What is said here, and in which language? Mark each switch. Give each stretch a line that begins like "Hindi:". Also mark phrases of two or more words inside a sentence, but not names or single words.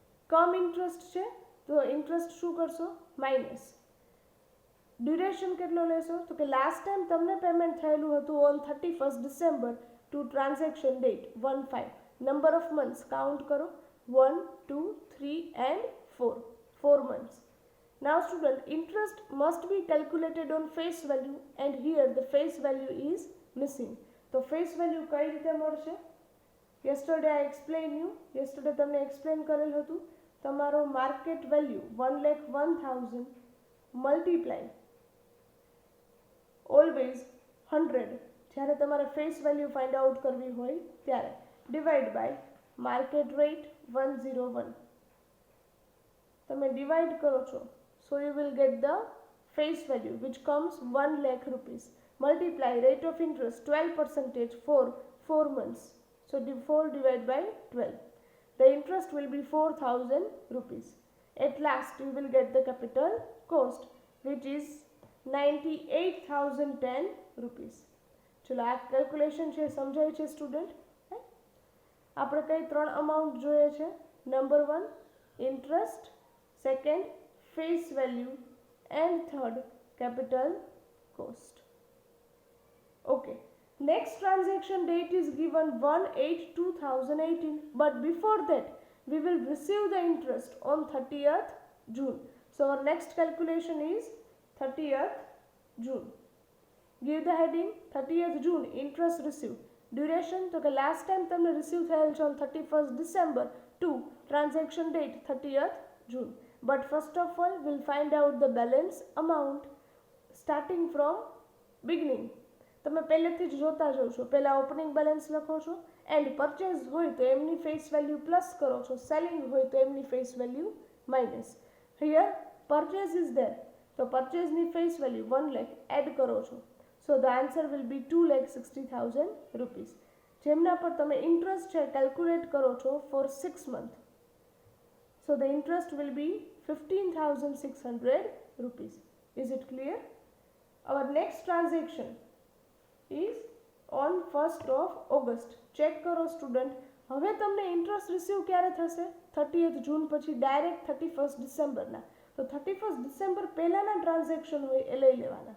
English: cum interest
Gujarati: છે તો ઇન્ટરેસ્ટ શું કરશો માઇનસ.
English: ડ્યુરેશન
Gujarati: કેટલો લેશો તો કે
English: last time
Gujarati: તમને પેમેન્ટ થયેલું હતું
English: on 31 December to transaction date 15. number of months count કરો 1, 2, 3 and 4. 4 months. Now student, interest must be calculated on face value and here the face value is missing.
Gujarati: તો
English: face value
Gujarati: કઈ રીતે મળશે?
English: yesterday I explained you.
Gujarati: yesterday તમને explain કરેલ હતું.
English: તમારો market value 1,01,000 multiply always 100
Gujarati: જ્યારે તમારે
English: face value find out
Gujarati: કરવી હોય ત્યારે
English: divide by market rate 101.
Gujarati: તમે ડિવાઈડ કરો છો
English: so you will get the face value which comes 1 lakh rupees. multiply rate of interest 12% for 4 months. So 4 divided by 12. The interest will be 4,000 rupees. At last you will get the capital cost which is 98,010 rupees.
Gujarati: ચલો આ કેલ્ક્યુલેશન છે સમજાય છે સ્ટુડન્ટ? આપણે કઈ ત્રણ અમાઉન્ટ જોઈએ છે?
English: number 1 interest, second face value and third capital cost. ઓકે, next transaction date is given 1/8/2018 but before that we will receive the interest on 30th June. So our next calculation is 30th June. Give the heading 30th June interest received. Duration
Gujarati: તો કે
English: last time
Gujarati: તમને receive થયેલ છે
English: on 31st December to transaction date 30th June. But first of all we'll find out the balance amount starting from beginning.
Gujarati: તમે પહેલેથી જ જોતા જાઓ છો, પહેલા
English: opening balance
Gujarati: લખો છો
English: and purchase
Gujarati: હોય તો એમની
English: face value
Gujarati: પ્લસ કરો છો, સેલિંગ હોય તો એમની
English: face value minus. here purchase is there
Gujarati: તો પરચેઝની
English: face value 1 lakh add
Gujarati: કરો છો.
English: so the answer will be 2,60,000 rupees.
Gujarati: જેમના પર તમે ઇન્ટરેસ્ટ છે કેલ્ક્યુલેટ કરો છો
English: for 6 months. so the interest will be 15,600 rupees. Is it clear? Our next transaction is on 1st of August.
Gujarati: ચેક કરો સ્ટુડન્ટ, હવે તમને
English: interest receive
Gujarati: ક્યારે થશે? 30th જૂન પછી ડાયરેક્ટ 31st ડિસેમ્બરના. તો 31st ડિસેમ્બર પહેલાના ટ્રાન્ઝેક્શન હોય એ લઈ લેવાના.